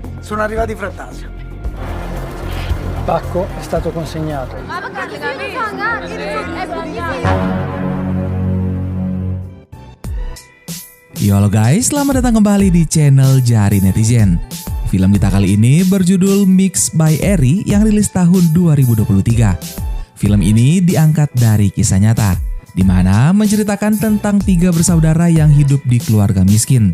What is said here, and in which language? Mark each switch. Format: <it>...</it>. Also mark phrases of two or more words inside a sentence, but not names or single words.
<it>Sono arrivati i Frattasio. Pacco è stato consegnato.</it> <id>Yo halo guys, selamat datang kembali di channel Jari Netizen. Film kita kali ini berjudul Mix by Eri yang rilis tahun 2023. Film ini diangkat dari kisah nyata, di mana menceritakan tentang 3 bersaudara yang hidup di keluarga miskin.</id>